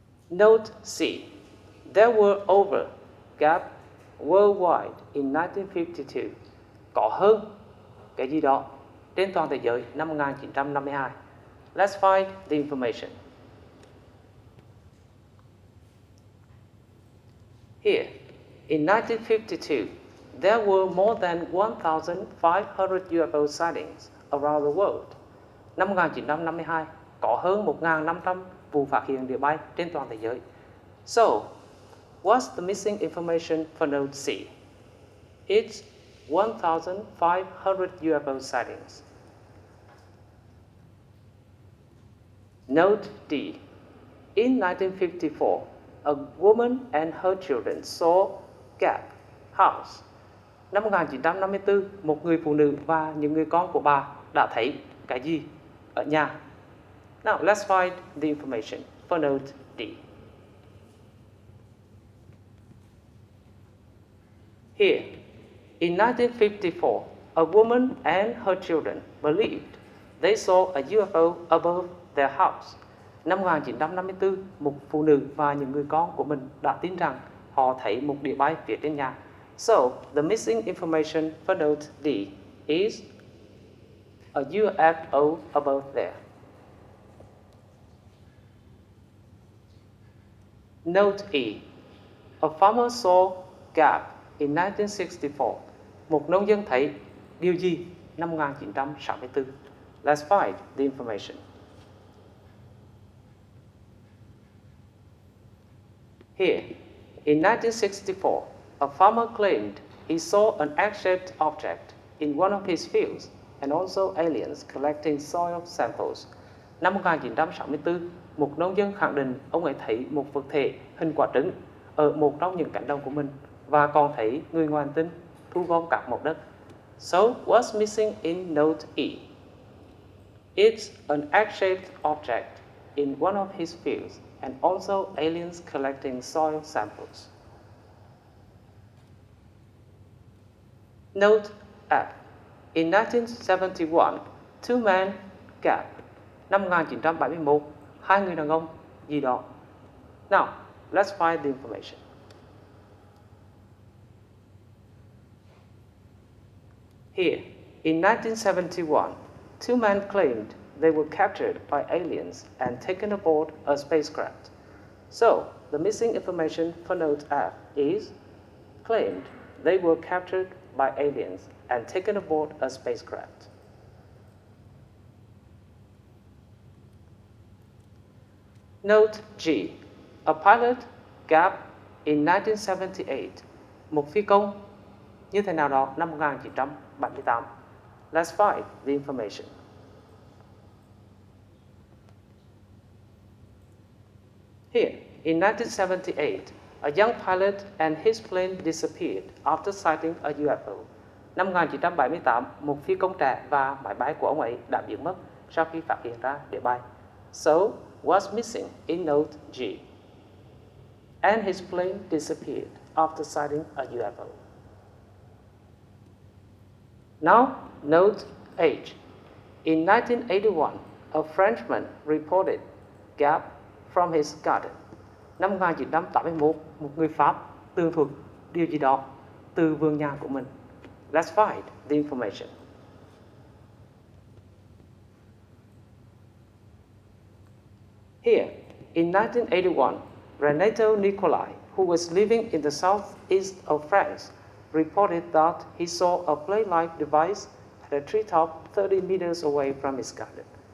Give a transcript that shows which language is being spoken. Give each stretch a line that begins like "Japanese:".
English: Note C. There were over gap worldwide in 1952.
Vietnamese: Có hơn cái gì đó trên toàn thế giới năm 1952.
English: Let's find the information. Here, in 1952, there were more than 1,500 UFO sightings around the world.
Vietnamese: Năm 1952, có hơn 1.500 vụ phát hiện địa bay trên toàn thế giới.
English: So, what's the missing information for note C? It's 1,500 UFO sightings. Note D. In 1954, a woman and her children saw Gap House.
Vietnamese: Năm 1954, một người phụ nữ và những người con của bà đã thấy cái gì ở nhà?
English: Now, let's find the information for note D. Here, in 1954, a woman and her children believed they saw a UFO above their house.
Vietnamese: Năm 1954, một phụ nữ và những người con của mình đã tin rằng họ thấy một đĩa bay phía trên nhà.
English: So, the missing information for note D is a UFO above there. Note E. A farmer saw Gap in 1964.
Vietnamese: Một nông dân thấy điều gì năm 1964?
English: Let's find the information. Here, in 1964, a farmer claimed he saw an egg-shaped object in one of his fields and also aliens collecting soil samples.
Vietnamese: Năm 1964, một nông dân khẳng định ông ấy thấy một vật thể hình quả trứng ở một trong những cánh đồng của mình và còn thấy người ngoài hành tinh thu gom các mẫu đất.
English: So, what's missing in note E? It's an egg-shaped object in one of his fields and also aliens collecting soil samples. Note F. In 1971, two men Gap.
Vietnamese: Năm 1971, hai người đàn ông gì đó.
English: Now, let's find the information. Here, in 1971, two men claimed they were captured by aliens and taken aboard a spacecraft. So, the missing information for note F is claimed they were captured by aliens and taken aboard a spacecraft. Note G. A pilot Gap in 1978.
Vietnamese: Một phi công như thế nào đó năm 1978.
English: Let's find the information. Here, in 1978, A young pilot and his plane disappeared after sighting a UFO.
Vietnamese: Năm 1978, một phi công trẻ và máy bay của ông ấy đã biến mất sau khi phát hiện ra địa bay.
English: So, what's missing in note G? And his plane disappeared after sighting a UFO. Now, note H. In 1981, a Frenchman reported gap from his garden.
Vietnamese: Năm 1981, một người Pháp tường thuật điều gì đó từ vườn nhà của mình.
English: Let's find the information. Here, in 1981, Renato Nicolai, who was living in the southeast of France, reported that he saw a plane-like device at a treetop 30 meters away from his garden.